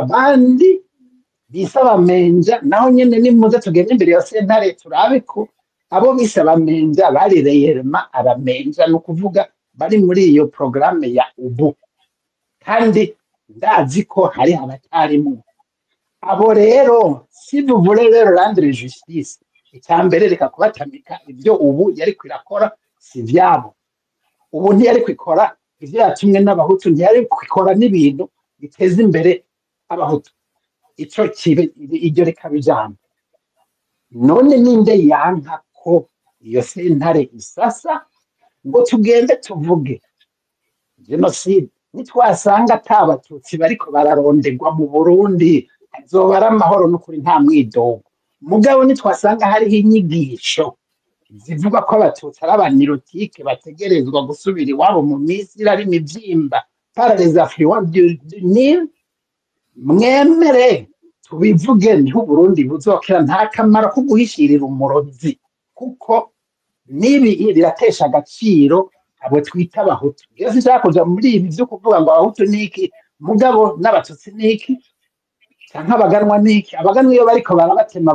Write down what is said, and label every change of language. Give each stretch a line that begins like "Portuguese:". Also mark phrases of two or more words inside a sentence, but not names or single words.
Rundi: abandi bisaba menja naho nyene nimuze tugende imbere ya sentare turabe ko abo bisaba menja bari reyerema abamenja no kuvuga bari muri iyo programme ya ubu kandi ndazi ko hari abatarimo abo rero
French: si vous voulez leur rendre justice
Rundi: icyambere reka kubatamika ibyo ubu yari kwirakora si vyabo ubu ntiyari kwikora ivyo yatumwe n'abahutu ntiyari kwikora n'ibintu biteza imbere abahutu ico kibe iryo reka bijambo none ninde yanka ko iyo sentare isasa ngo tugende tuvuge genocide nitwasanga atabatutsi bariko bararondegwa mu Burundi azobara amahoro n'ukuri nta mwidogo mugabo nitwasanga hariho inyigisho zivuga ko abatutsi ari abanirotike bategerezwa gusubira iwabo mu Misiri ari imivyimba
French: par les affluents du Nil
Rundi: mwemere tubivuge niho Burundi buzokera nta kamaro ko guhishirira umurozi kuko nibi riratesha agaciro abo twita abahutu iyo sinshaka kuja muri ibi byo kuvuga ngo abahutu niki mugabo n'abatutsi niki canke abaganwa niki abaganwa iyo bariko barabatema